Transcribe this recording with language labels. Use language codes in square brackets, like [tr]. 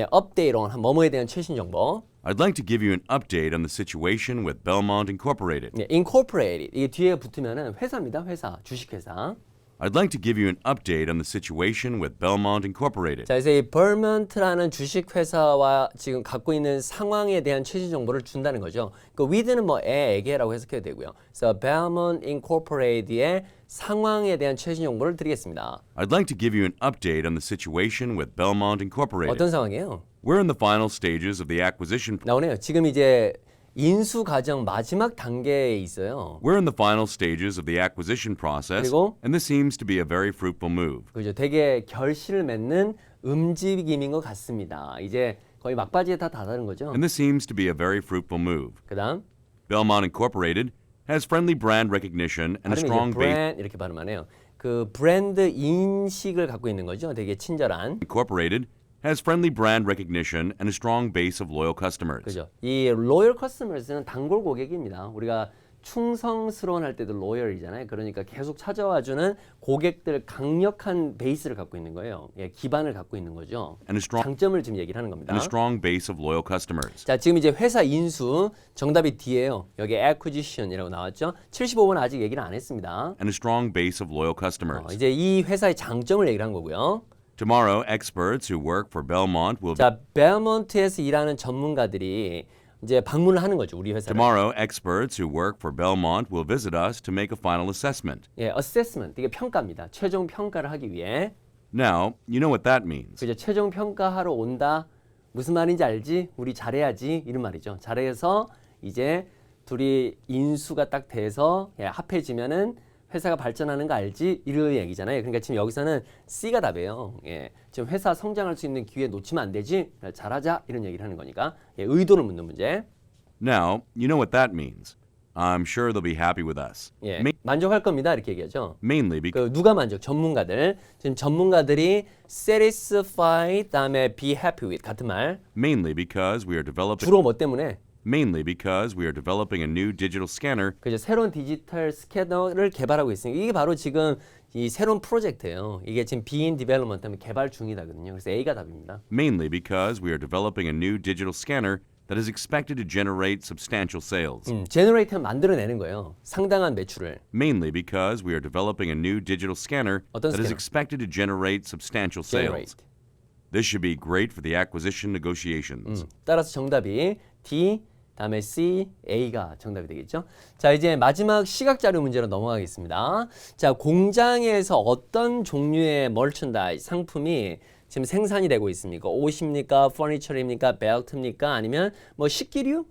[ko] 예, update on 뭐뭐에 대한 최신 정보. [en] I'd like to give you an update on the situation with Belmont Incorporated. [ko] 예, incorporated. 이게 뒤에 붙으면은 회사입니다. 회사, 주식회사. [en] I'd like to give you an update on the situation with Belmont Incorporated. [ko] 자, 그래서 이 Vermont라는 주식회사와 지금 갖고 있는 상황에 대한 최신 정보를 준다는 거죠. 그 with는 뭐에게라고 해석해도 되고요. 그래서 Belmont Incorporated의 상황에 대한 최신 정보를 드리겠습니다. [en] I'd like to give you an update on the situation with Belmont Incorporated. [ko] 어떤 상황이에요? [en] We're in the final stages of the acquisition. [ko] 나오네요. 지금 이제 인수 과정 마지막 단계에 있어요. [en] We're in the final stages of the acquisition process, [ko] 그리고 [en] and this seems to be a very fruitful move. [ko] 그죠? 되게 결실을 맺는 움직임인 것 같습니다. 이제 거의 막바지에 다 다다른 거죠. [en] And this seems to be a very fruitful move. [ko] 그다음 [en] Belmont Incorporated has friendly brand recognition and a [ko] 발음이 [en] strong [ko] 이제 [en] base. [ko] 브랜드 이렇게 발음하네요. 그 브랜드 인식을 갖고 있는 거죠. 되게 친절한. [en] Incorporated has friendly brand recognition and a strong base of loyal customers. [ko] 그죠? 이 loyal customers는 단골 고객입니다. 우리가 충성스러운 할 때도 loyal이잖아요. 그러니까 계속 찾아와주는 고객들 강력한 베이스를 갖고 있는 거예요. 예, 기반을 갖고 있는 거죠. [en] And a strong [ko] 장점을 지금 얘기를 하는 겁니다. [en] and a strong base of loyal customers. [ko] 자, 지금 이제 회사 인수 정답이 D예요. 여기 acquisition이라고 나왔죠. 75번 아직 얘기를 안 했습니다. [en] And a strong base of loyal customers. [ko] 이제 이 회사의 장점을 얘기를 한 거고요. [en] Tomorrow, experts who work for Belmont will [ko] 자, 벨몬트에서 일하는 전문가들이 이제 방문을 하는 거죠, 우리 회사를. [en] Tomorrow, experts who work for Belmont will visit us to make a final assessment. [ko] 예, assessment 이게 평가입니다. 최종 평가를 하기 위해. [en] Now, you know what that means. [ko] 그죠? 최종 평가하러 온다. 무슨 말인지 알지? 우리 잘해야지. 이런 말이죠. 잘해서 이제 둘이 인수가 딱 돼서 예, 합해지면은 회사가 발전하는 거 알지? 이런 얘기잖아요. 그러니까 지금 여기서는 C가 답이에요. 예, 지금 회사 성장할 수 있는 기회 놓치면 안 되지? 잘하자. 이런 얘기를 하는 거니까 예, 의도를 묻는 문제. [en] Now, you know what that means. I'm sure they'll be happy with us. [ko] 예, 만족할 겁니다. 이렇게 얘기하죠. [en] Mainly because [ko] 그 누가 만족? 전문가들. 지금 전문가들이 satisfy 다음에 [en] be happy with [ko] 같은 말. [en] mainly because we are developing [ko] 주로 뭐 때문에? [en] mainly because we are developing a new digital scanner [ko] 그죠. 새로운 디지털 스캐너를 개발하고 있으니까 이게 바로 지금 이 새로운 프로젝트예요. 이게 지금 [en] being development [ko] 때문에 개발 중이다거든요. 그래서 A가 답입니다. [en] mainly because we are developing a new digital scanner that is expected to generate substantial sales. [ko] generate는 만들어내는 거예요. 상당한 매출을. [en] Mainly because we are developing a new digital scanner [ko] 어떤 [en] that is [ko] 스캐너? [en] expected to generate substantial sales. generate. This should be great for the acquisition negotiations. [ko] 따라서 정답이 D 다음에 C, A가 정답이 되겠죠. 자, 이제 마지막 시각 자료 문제로 넘어가겠습니다. 자, 공장에서 어떤 종류의 멀천다이즈 상품이 지금 생산이 되고 있습니까? 옷입니까? 퍼니처입니까? 벨트입니까? 아니면 뭐 식기류?